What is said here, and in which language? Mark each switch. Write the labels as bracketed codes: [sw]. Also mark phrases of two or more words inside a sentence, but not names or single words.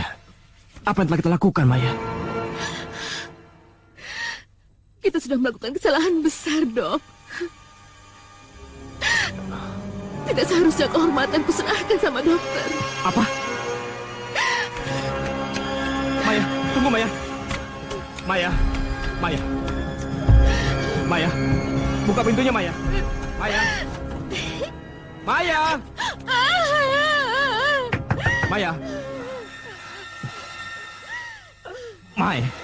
[id] Apa yang telah kita lakukan, Maya? Kita sudah melakukan kesalahan besar, Dok. Tidak seharusnya kehormatanku serahkan sama dokter. Apa? Maya, tunggu Maya. Maya. Maya. Maya. Buka pintunya, Maya. Maya. Maya. Maya. Mai.